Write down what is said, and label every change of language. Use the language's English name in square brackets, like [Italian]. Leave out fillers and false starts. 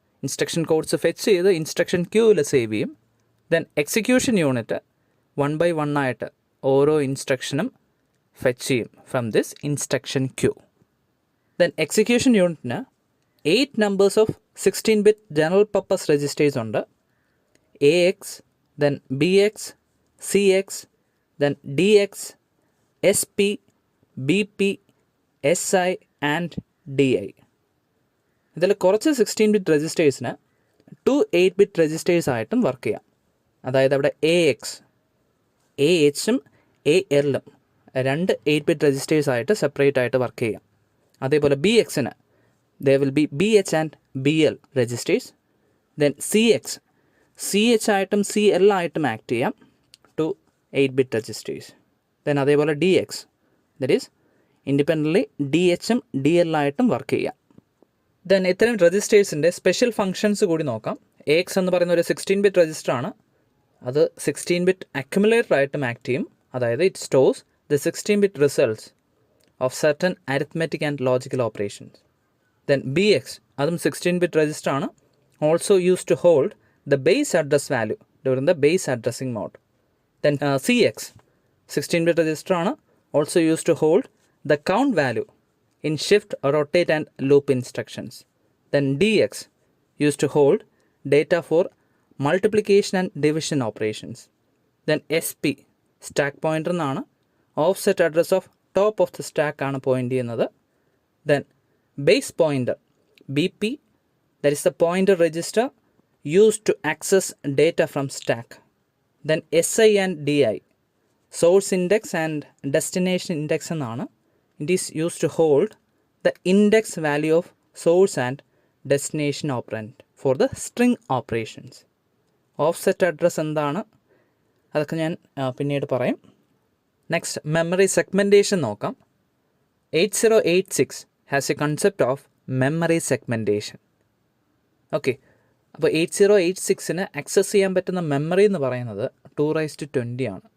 [Malayalam] Instruction codes fetch ചെയ്ത് instruction ക്യൂവിൽ save ചെയ്യും. ദെൻ എക്സിക്യൂഷൻ യൂണിറ്റ് 1 by 1 ആയിട്ട് ഓരോ ഇൻസ്ട്രക്ഷനും ഫെച്ച് ചെയ്യും [English] From this instruction queue. [Malayalam] Then execution യൂണിറ്റിന് 8 numbers of 16-bit general purpose registers ഉണ്ട്. [English] AX, then BX, CX, then DX, SP, BP, SI and DI. [Malayalam] ഇതിൽ കുറച്ച് 16-bit രജിസ്റ്റേഴ്സിന് 2 8-bit രജിസ്റ്റേഴ്സ് ആയിട്ടും work ചെയ്യാം. അതായത് അവിടെ AX, AHും ALും 2 8-bit രജിസ്റ്റേഴ്സ് ആയിട്ട് സെപ്പറേറ്റ് ആയിട്ട് വർക്ക് ചെയ്യാം. [English] അതേപോലെ BXന് there will be BH and BL registers. [Malayalam] Then C H ആയിട്ടും CL ആയിട്ടും ആക്ട് ചെയ്യാം ടു 8-bit രജിസ്റ്റേഴ്സ്. ദെൻ അതേപോലെ DX, that is independently DHും DL ആയിട്ടും വർക്ക് ചെയ്യാം. ദെൻ ഇത്തരം രജിസ്റ്റേഴ്സിൻ്റെ സ്പെഷ്യൽ ഫങ്ഷൻസ് കൂടി നോക്കാം. AX എന്ന് പറയുന്ന ഒരു 16-bit രജിസ്റ്ററാണ്. അത് 16-bit അക്യുമുലേറ്റർ ആയിട്ടും ആക്ട് ചെയ്യും. [English] അതായത് it stores the 16-bit results of certain arithmetic and logical operations. [Malayalam] Then BX അതും 16-bit രജിസ്റ്ററാണ്. [English] Also use to hold the base address value during the base addressing mode. [Malayalam] Then CX 16-bit രജിസ്റ്ററാണ്. [English] Also use to hold the count value in shift, rotate and loop instructions. Then DX used to hold data for multiplication and division operations. Then SP stack pointer എന്നാണ്. Offset address of top of the stack [Malayalam] ആണ് point ചെയ്യുന്നത്. [English] Then base pointer BP, that is the pointer register used to access data from stack. Then SI and DI source index and destination index എന്നാണ്. It is used to hold the index value of source and destination operand for the string operations. [Malayalam] Offset address എന്താണ് അതൊക്കെ ഞാൻ പിന്നീട് പറയും. Next memory segmentation നോക്കാം. [English] 8086 has a concept of memory segmentation. [Malayalam] Okay, അപ്പോൾ 8086ന് access ചെയ്യാൻ പറ്റുന്ന മെമ്മറി എന്ന് പറയുന്നത് 2/20 ആണ്.